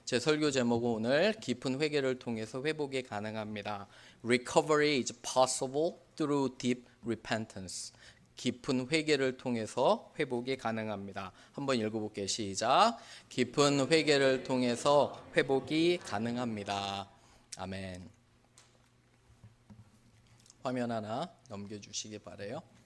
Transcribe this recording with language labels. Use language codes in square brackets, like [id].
[ko] 제 설교 제목은 오늘 깊은 회개를 통해서 회복이 가능합니다. [en] Recovery is possible through deep repentance. [ko] 깊은 회개를 통해서 회복이 가능합니다. 한번 읽어볼게요. 시작. 깊은 회개를 통해서 회복이 가능합니다. 아멘. 화면 하나 넘겨주시기 바라요.